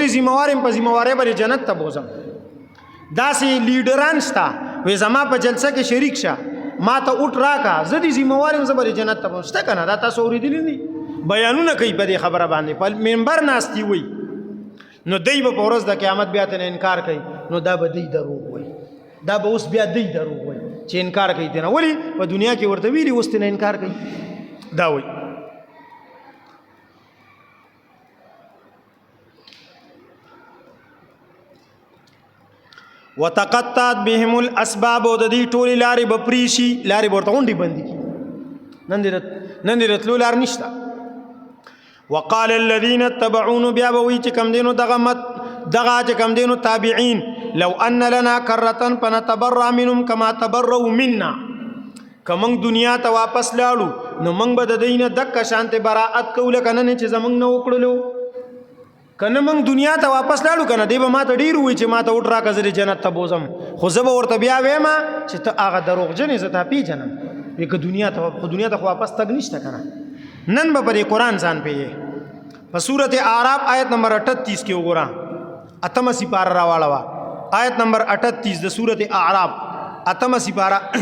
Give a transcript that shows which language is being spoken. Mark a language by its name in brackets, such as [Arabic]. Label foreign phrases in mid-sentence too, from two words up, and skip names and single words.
[Pashto] دې ذمهوار یم په ذمهوارۍ به دې جنت ته بوځم داسې لیډران شته وایي زما په جلسه کې شریک شه ما ته اوټ راکړه زه دې ذمهوار یم زه به دې جنت ته بوځم شته که نه دا تاسو اورېدلي دي بیانونه کوي په دې خبره باندې په منبر ناستي وایي نو دی به په ورځ د قیامت بیا ترې انکار کوي نو دا به دی دروغ وایي دا به اوس بیا دی دروغ وایي چې انکار کوي ترې نه ولې په دنیا کې ورته ویلي اوس ترې نه انکار کوي دا وایي [Arabic] وتقطعت بهم الاسباب [Pashto] او د دې ټولې لارې به پرې شي لارې به ورته غونډې بندې کړي نن دې رتلو لار نشته [Arabic] وقال الذين اتبعون [Pashto] بیا به وایي چې کم دینو دغه چې کم دینو تابعین [Arabic] لو ان لنا کرة فنتبرأ منهم كما تبرؤوا منا [Pashto] که موږ دنیا ته واپس لاړو نو موږ به د دوی نه دقه شانتې براعت کوو لکه نن چې زموږ نه وکړلو کنه موږ دنیا ته واپس لاړو کنه دی به ماته ډیر وای چې ماته وټ راکړه زه جنت ته بوزم خو زه به ورته بیا وایم چې ته هغه دروغجن یې زه تا پیژنم که دنیا ته خو واپس تګ نشته کنه نن به په قرآن ځان پیږي په سورت اعراف آیت نمبر 38 کې وګوره اتمه سپاره راواړه آیت نمبر 38 د سورت اعراف اتمه سپاره